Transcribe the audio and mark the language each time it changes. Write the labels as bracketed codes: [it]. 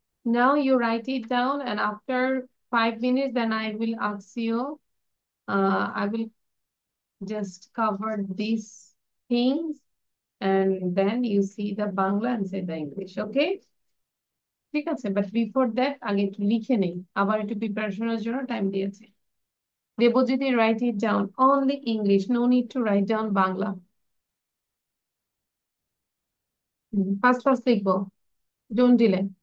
[en] Now you write it down, and after 5 minutes, then I will ask you. I will just cover these things, and then you see the Bangla and say the English. Okay? [bn] ঠিক আছে, [en] but before that [bn] আগে একটু লিখে নেই, আবার একটু প্রিপারেশনের জন্য টাইম দিয়েছে। [en] Debjit, write it down only English, no need to write down Bangla. First first লিখবো, don't delay.